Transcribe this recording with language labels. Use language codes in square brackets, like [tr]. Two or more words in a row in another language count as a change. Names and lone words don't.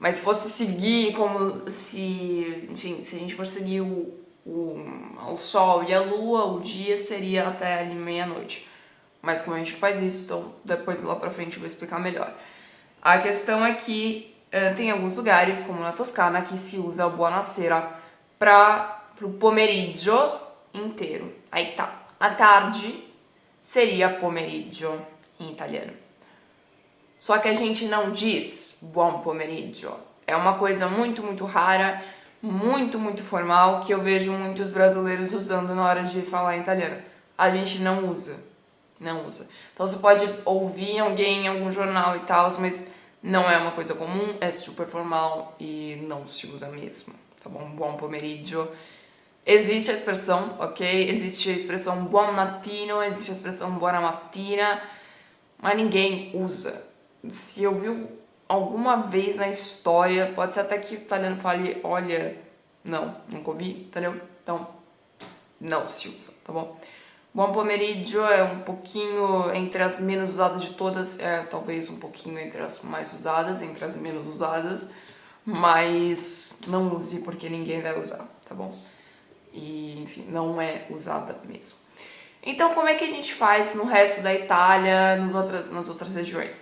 [pt] Mas se fosse seguir como se, enfim, se a gente fosse seguir o sol e a lua, o dia seria até ali meia-noite. Mas como a gente faz isso, então depois lá pra frente eu vou explicar melhor. A questão é que tem alguns lugares, como na Toscana, que se usa o buonasera pro pomeriggio inteiro. Aí tá, a tarde seria pomeriggio em italiano. Só que a gente não diz [it] buon pomeriggio. [pt] É uma coisa muito, muito rara, muito, muito formal, que eu vejo muitos brasileiros usando na hora de falar em italiano. A gente não usa. Não usa. Então você pode ouvir alguém em algum jornal e tal, mas não é uma coisa comum, é super formal e não se usa mesmo, tá bom? [it] Buon pomeriggio. [pt] Existe a expressão, ok? Existe a expressão [it] buon mattino, [pt] existe a expressão [it] buona mattina, [pt] mas ninguém usa. Se eu vi alguma vez na história, pode ser até que o italiano fale, olha, não, nunca ouvi, entendeu? Então, não se usa, tá bom? [it] Buon pomeriggio [pt] é um pouquinho entre as menos usadas de todas, é talvez um pouquinho entre as mais usadas, entre as menos usadas, mas não use porque ninguém vai usar, tá bom? E, enfim, não é usada mesmo. Então, como é que a gente faz no resto da Itália, nas outras regiões?